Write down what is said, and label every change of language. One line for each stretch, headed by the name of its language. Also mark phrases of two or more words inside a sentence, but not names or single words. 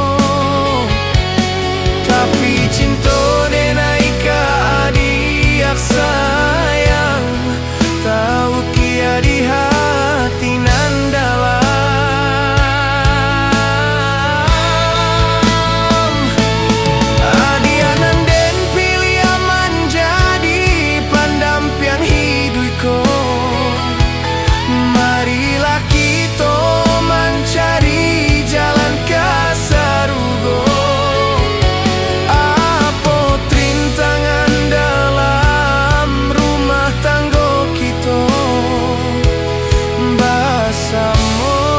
Minangkabau: tapi cinta denai ka adik sayang, tahu kia di hati nan dalam. Adia nan den pilih aman jadi pendamping hidupku.
Indonesian: Marilah kita mencari jalan ke sarugo, apa rintangan dalam rumah tangga kita bersama.